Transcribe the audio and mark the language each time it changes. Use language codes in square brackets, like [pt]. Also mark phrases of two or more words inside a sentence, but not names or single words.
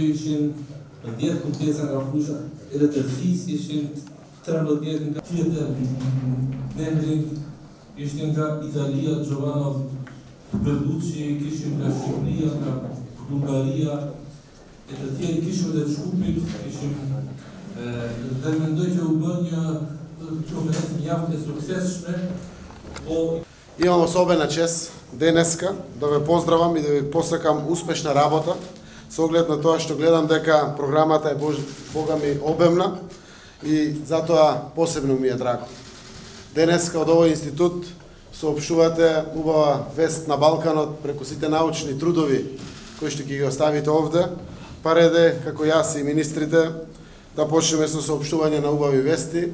[sq] ishin 10 pjesa nga fusha edhe të fis ishin 13 nga tjetër membrin ishte nga Italia, Giovanna Berlucci, kishim nga Shqipëria, nga Bulgaria, e të tjerë kishim dhe të Shkupit, kishim dhe mendoj që u bë një konferencë mjaft e suksesshme, po [mk] Имам особена чест денеска да ве поздравам и да ви посакам успешна работа со оглед на тоа што гледам дека програмата е бога ми обемна и затоа посебно ми е драго. Денеска од овој институт соопштувате убава вест на Балканот преку сите научни трудови кои што ќе ги оставите овде, па реде како јас и министрите да почнеме со соопштување на убави вести.